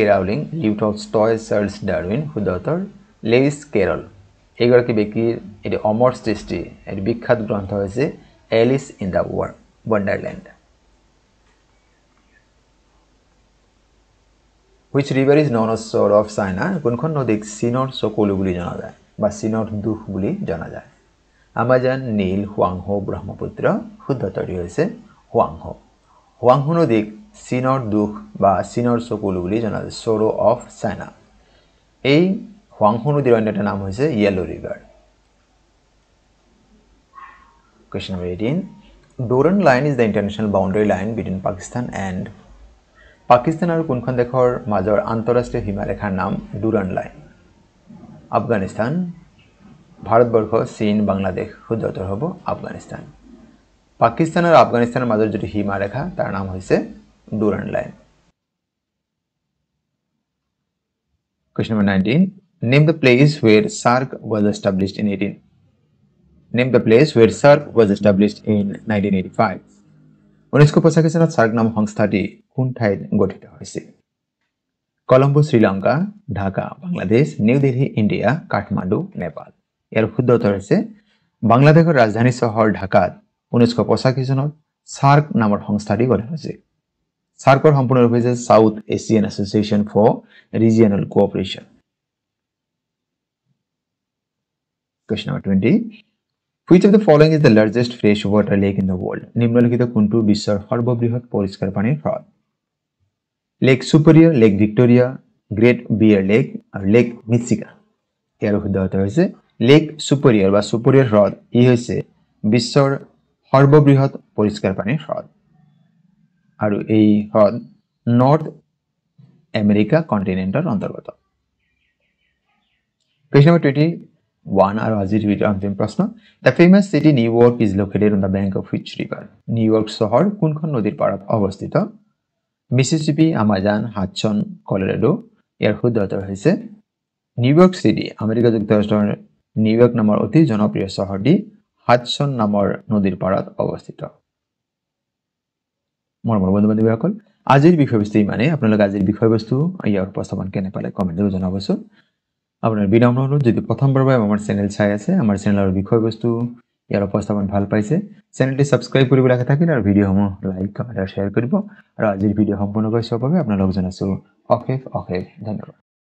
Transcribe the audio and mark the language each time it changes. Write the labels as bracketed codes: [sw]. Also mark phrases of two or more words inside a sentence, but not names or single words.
[as] ৰাউলিং লিউ টলষ্টয় চাৰ্লছ ডাৰউইন [en] who the author [as] লেউইছ কেৰল এইগৰাকী ব্যক্তিৰ এটি অমৰ সৃষ্টি এটি বিখ্যাত গ্ৰন্থ হৈছে এলিস ইন দ্য ওয়ান্ডারল্যান্ড [en] Which river is known as sword of China [as] কোনখন নদীক চীনৰ চকুলো বুলি জনা যায় বা চীনৰ দুখ বুলি জনা যায় আমাজন নীল হুৱাংহো ব্ৰহ্মপুত্ৰ শুদ্ধতৰি হৈছে হুৱাংহো হুৱাংহো নদীক চীনৰ দুখ বা চীনৰ চকুলো বুলি জনা যায় [en] sword of China [as] এই হুৱাংহো নদীৰ অন্য এটা নাম হৈছে ইয়েলো ৰিভাৰ [en] Question number 18 Durand line is the international boundary line between Pakistan and Pakistan [as] আৰু কোনখন দেশৰ মাজৰ আন্তঃৰাষ্ট্ৰীয় সীমাৰেখাৰ নাম ডুৰান্ড লাইন আফগানিস্তান ভাৰতবৰ্ষ চীন বাংলাদেশ শুদ্ধতৰ হ'ব আফগানিস্তান পাকিস্তান আৰু আফগানিস্তানৰ মাজৰ যেটো সীমাৰেখা তাৰ নাম হৈছে ডুৰান্ড লাইন [en] Question number 19 Name the place where SAARC was established in 18 Name the place where SAARC was established [as] in 1985 1985 চনত SAARC নামৰ সংস্থাটি কোন ঠাইত গঠিত হৈছিল কলম্বো শ্ৰীলংকা ঢাকা বাংলাদেশ নিউ দিল্লী ইন্ডিয়া কাঠমাণ্ডু নেপাল ইয়াৰ শুদ্ধ উত্তৰ হৈছে বাংলাদেশৰ ৰাজধানী চহৰ ঢাকাত 1985 চনত SAARC নামৰ সংস্থাটি গঠন হৈছিল SAARCৰ সম্পূৰ্ণ ৰূপ হৈছে সাউথ এছিয়ান এছ'চিয়েশ্যন ফৰ ৰিজিয়নাল কোঅপাৰেশ্যন [en] Question number 20 Which of the following is the largest freshwater lake in the world? [as] নিম্নলিখিত কোনটো বিশ্বৰ সৰ্ববৃহৎ পৰিষ্কাৰ পানীৰ হ্ৰদ লেক সুপিৰিয়ৰ লেক ভিক্টোৰিয়া গ্ৰেট বিয়াৰ লেক আৰু লেক মিচিগান ইয়াৰ শুদ্ধ উত্তৰ হৈছে লেক সুপিৰিয়ৰ বা সুপিৰিয়ৰ হ্ৰদ ই হৈছে বিশ্বৰ সৰ্ববৃহৎ পৰিষ্কাৰ পানীৰ হ্ৰদ আৰু এই হ্ৰদ নৰ্থ আমেৰিকা কন্টিনেন্টৰ অন্তৰ্গত [en] Question number 21 [as] আৰু আজিৰ ভিডিঅ'ৰ অন্তিম প্ৰশ্ন [en] The famous city New York is located on the bank of which river? [as] New York চহৰ কোনখন নদীৰ পাৰত অৱস্থিত মিছিছিপি আমাজন হাডসন কলোৰাডো ইয়াৰ শুদ্ধ উত্তৰ হৈছে নিউয়ৰ্ক সিটি আমেৰিকা যুক্তৰাষ্ট্ৰৰ নিউয়ৰ্ক নামৰ অতি জনপ্ৰিয় চহৰটি হাডসন নামৰ নদীৰ পাৰত অৱস্থিত মৰমৰ বন্ধু-বান্ধৱীসকল আজিৰ বিষয়বস্তু ইমানে আপোনালোক আজিৰ বিষয়বস্তু ইয়াৰ উপস্থাপন কেনে পালে কমেন্টত জনাবচোন আপোনাৰ বিনম্ৰ অনুৰোধ যদি প্ৰথমবাৰৰ বাবে আমাৰ চেনেল চাই আছে আমাৰ চেনেলৰ বিষয়বস্তু ইয়াৰ উপস্থাপন ভাল পাইছে চেনেলটি সাবস্ক্ৰাইব কৰিবলৈ থাকিলে আৰু ভিডিঅ'সমূহ লাইক কমেন্ট আৰু শেয়াৰ কৰিব আৰু আজিৰ ভিডিঅ' সম্পূৰ্ণ কৰি চোৱাৰ বাবে আপোনালোক জনাইছো অশেষ ধন্যবাদ